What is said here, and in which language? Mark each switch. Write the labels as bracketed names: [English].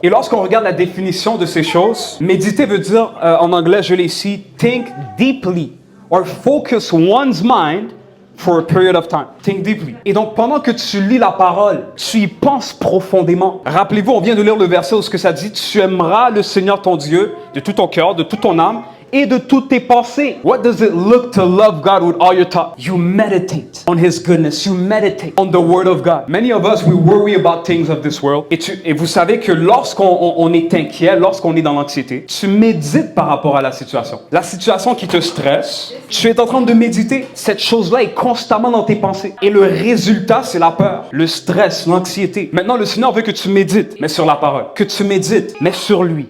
[French] Et lorsqu'on regarde la définition de ces choses, méditer veut dire, en anglais, je l'ai ici, [English] think deeply or focus one's mind for a period of time. Think deeply. [French] Et donc, pendant que tu lis la parole, tu y penses profondément. Rappelez-vous, on vient de lire le verset où ce que ça dit, tu aimeras le Seigneur ton Dieu de tout ton cœur, de toute ton âme, et de toutes tes pensées. [English] What does it look to love God with all your thought? You meditate on His goodness. You meditate on the Word of God. Many of us, we worry about things of this world. [French] Et vous savez que lorsqu'on est inquiet, lorsqu'on est dans l'anxiété, tu médites par rapport à la situation. La situation qui te stresse, tu es en train de méditer. Cette chose-là est constamment dans tes pensées. Et le résultat, c'est la peur, le stress, l'anxiété. Maintenant, le Seigneur veut que tu médites, mais sur la parole. Que tu médites, mais sur lui.